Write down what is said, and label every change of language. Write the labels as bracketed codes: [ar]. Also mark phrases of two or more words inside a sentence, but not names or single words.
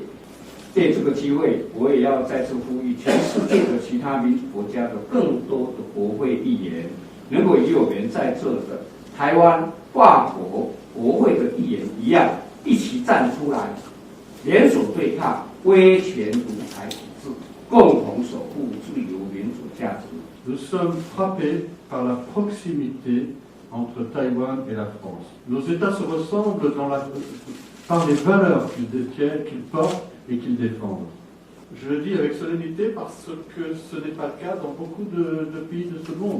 [zh] 借这个机会，我也要再次呼吁全世界的其他民主国家的更多的国会议员，能够与我们在这的台湾跨国国会的议员一样，一起站出来，联手对抗威权独裁体制，共同守护自由民主价值。 [fr] Nous sommes frappés par la proximité entre Taïwan et la France. Nos États se ressemblent par les valeurs qu'ils détiennent, qu'ils portent et qu'ils défendent. Je le dis avec solennité parce que ce n'est pas le cas dans beaucoup de pays de ce monde.